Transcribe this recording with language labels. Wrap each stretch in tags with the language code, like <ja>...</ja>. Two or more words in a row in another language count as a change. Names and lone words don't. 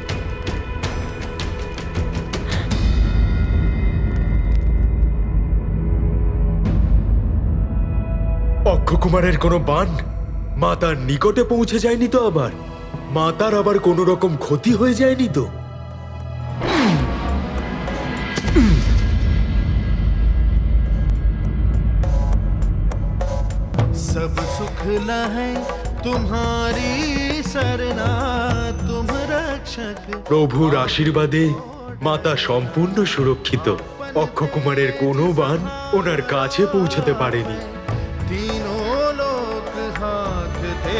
<bn>অক্ষকুমারের কোনো বান মাতার নিকটে পৌঁছে যায়নি তো? আবার মাতার আবার কোনো রকম ক্ষতি হয়ে যায়নি তো?</bn> <awa>सब सुख लहै तुम्हारी सरना, तुम रक्षक।</awa> <bn>প্রভুর আশীর্বাদে মাতা সম্পূর্ণ সুরক্ষিত। অক্ষকুমারের কোনো বান ওনার কাছে পৌঁছাতে পারেনি।</bn> <awa>तीनों लोक हाथ थे</awa>